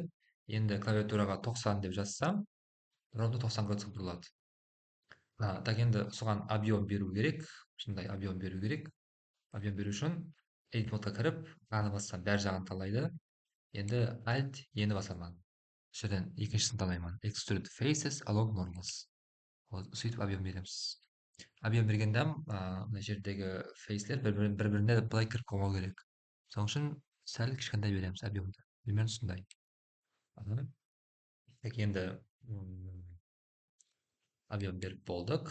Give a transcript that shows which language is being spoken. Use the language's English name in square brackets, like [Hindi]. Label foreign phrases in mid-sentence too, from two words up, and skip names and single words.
[Kazakh] Енді клавиатураға 90 деп жазсам, ровно 90 градусқа бұрылады. Так, енді соған объем беру керек. Сондай объем беру керек. Объем беру үшін edit модқа кіріп, аны бассам бәр жағын талайды. Енді alt ені басамын. Жерден екіншісін талаймын. [English] Extrude faces along normals. [Kazakh] Сөйтіп объем береміз. Объем бергенде мына жердегі фейслер бір-біріне былай кіріп қалмау керек. Соның үшін сәл кішкентай береміз объемды. Примерно сондай. Так, енді объем беріп болдық.